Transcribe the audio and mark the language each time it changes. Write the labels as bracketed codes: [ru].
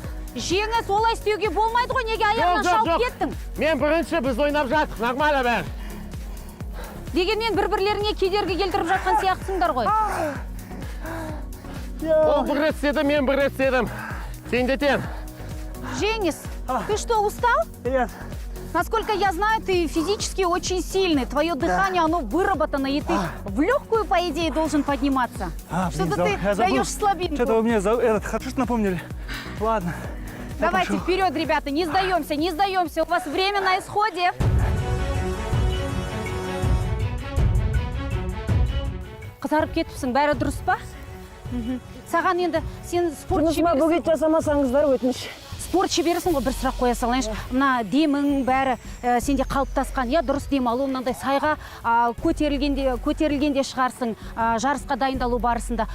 [kk] Жеңіс, олай істеуге болмайды ғой, неге аяғынан шалып кеттің? Мен бірінші, біз ойнап жаттық, [ru] нормально [kk] бәр. Дегенмен бір-бірлеріңе кедергі келтіріп жатқан сияқтысыңдар ғой. Ол бір рет істеді, мен бір рет істедім. Сен де тең. [ru] Жеңіс, ты что, устал? Нет. Насколько я знаю, ты физически очень сильный. Твое дыхание, оно выработано, и ты в легкую, по идее, должен подниматься. Что-то ты даешь слабинку. Что-то вы мне этот хатшиш напомнили. Ладно. Давайте вперед, ребята, не сдаемся, не сдаемся. У вас время на исходе. [kk] Қызарып кетіпсің, бәрі дұрыс па? Саған енді сен спорт шеберісің. Жұмысыма бөгет жасамасаңыздар өтініш. Спорт шеберісің ғой, бір сұрақ қоя салайыншы. Мына демің бәрі сенде қалыптасқан, я дұрыс дем алу, мынандай сайға көтерілгенде шығарсың, жарысқа дайындалу барысында.